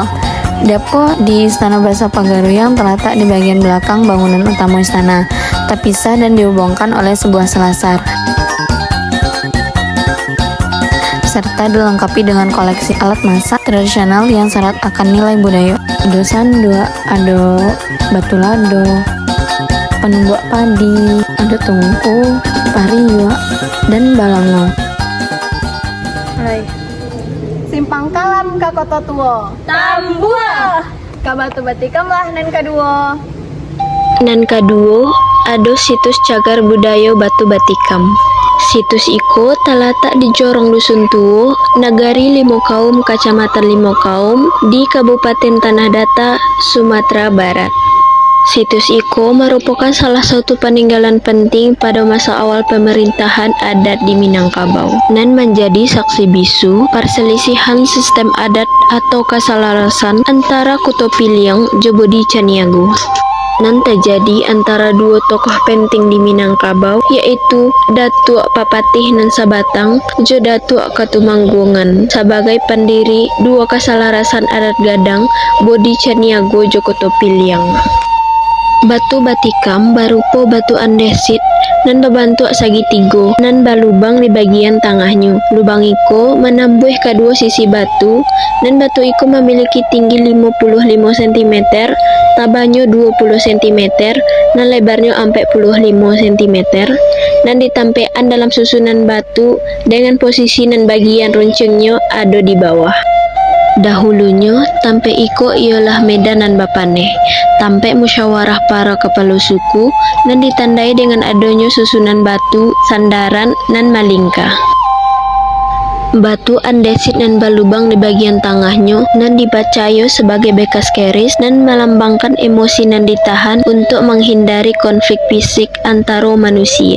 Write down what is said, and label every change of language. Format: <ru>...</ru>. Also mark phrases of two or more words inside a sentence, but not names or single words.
<id>Dapur di Istana Basa Pagaruyuang terletak di bagian belakang bangunan utama istana, terpisah dan dihubungkan oleh sebuah selasar, serta dilengkapi dengan koleksi alat masak tradisional yang syarat akan nilai budaya.</id> <min>Ado sando, ado batu lado, penumbuk padi, ada tungku, pariwa, dan balango. Simpang kalam ka kota tua. Tambua. Ka batu batikam lah nan kedua.</min> <id>Nan kedua, ada situs cagar budaya Batu Batikam. Situs Iko terletak di Jorong Dusun Tuo, Nagari Limokaum, Kecamatan Limokaum, di Kabupaten Tanah Datar, Sumatera Barat. Situs Iko merupakan salah satu peninggalan penting pada masa awal pemerintahan adat di Minangkabau, dan menjadi saksi bisu perselisihan sistem adat atau keselarasan antara Kuto Piliang Jebodi Caniago nan terjadi antara dua tokoh penting di Minangkabau, yaitu Datuk Papatih nan Sabatang jo Datuk Katumanggungan sebagai pendiri dua keselarasan adat gadang Bodi Caniago jo Kuto Piliang. Batu Batikam berupa batu andesit nan berbentuk segitiga nan balubang di bagian tengahnya. Lubang iko menambah kedua sisi batu, dan batu iko memiliki tinggi 55 cm, tabahnya 20 cm, dan lebarnya 45 cm, dan ditampekan dalam susunan batu dengan posisi nan bagian runcungnya ada di bawah. Dahulunya, tampe iko ialah medanan bapaneh, tampe musyawarah para kepala suku, dan ditandai dengan adanya susunan batu, sandaran, dan malingka. Batu andesit dan balubang di bagian tengahnya dan dipercaya sebagai bekas keris dan melambangkan emosi nan ditahan untuk menghindari konflik fisik antara manusia.</id>